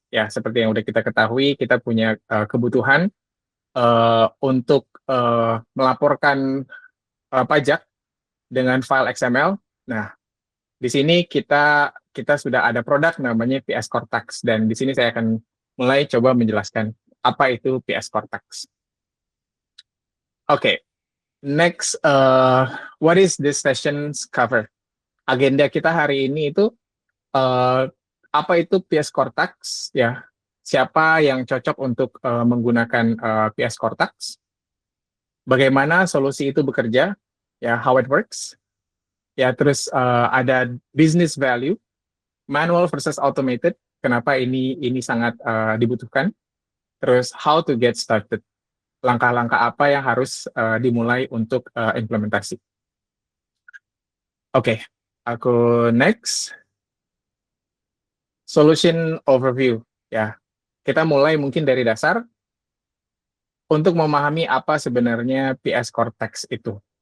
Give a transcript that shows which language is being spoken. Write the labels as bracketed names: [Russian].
[Indonesian] Ya, seperti yang udah kita ketahui, kita punya kebutuhan untuk melaporkan pajak dengan file XML. Nah, di sini kita sudah ada produk namanya PS Cortex, dan di sini saya akan mulai coba menjelaskan apa itu PS Cortex. [English] Oke, next, what is this session's cover? [Indonesian] Agenda kita hari ini itu apa itu PS Cortex, ya? Siapa yang cocok untuk menggunakan PS Cortex? Bagaimana solusi itu bekerja? Ya, [English] how it works? [Indonesian] Ya, terus ada business value, manual versus automated. Kenapa ini sangat dibutuhkan? [English] Terus how to get started? [Indonesian] Langkah-langkah apa yang harus dimulai untuk implementasi? [English] Oke, aku next. Solution overview. [Indonesian] Ya, kita mulai mungkin dari dasar untuk memahami apa sebenarnya PS Cortex itu.